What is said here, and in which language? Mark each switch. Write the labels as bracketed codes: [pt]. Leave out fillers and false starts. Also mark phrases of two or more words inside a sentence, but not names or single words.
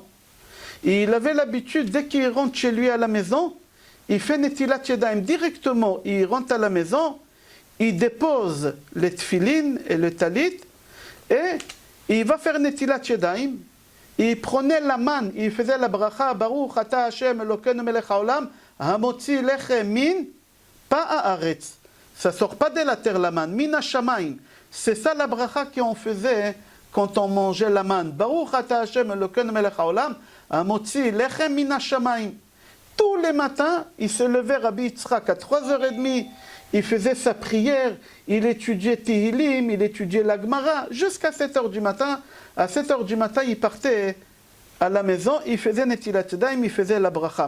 [fr] Et il avait l'habitude, dès qu'il rentre chez lui à la maison, il fait [he] נטילת ידיים [fr] directement. Il rentre à la maison, il dépose les tfilin et le talit, et il va faire [he] נטילת ידיים. [fr] Il prenait la manne, il faisait la bracha, [he] ברוך אתה ה' אלוקינו מלך העולם, המוציא לחם מן הארץ. [fr] Ça sort pas de la terre la manne, [he] מן השמים. [fr] C'est ça la bracha qu'on faisait quand on mangeait la manne. [he] ברוך אתה ה' אלוקינו מלך העולם, המוציא לחם מן השמים. [fr] Tous les matins, il se levait Rabbi Yitzhak à 3h30, il faisait sa prière, il étudiait Tehillim, il étudiait la Gemara, jusqu'à 7h du matin. À 7h du matin, il partait à la maison, il faisait [he] נטילת ידיים, [fr] il faisait la bracha.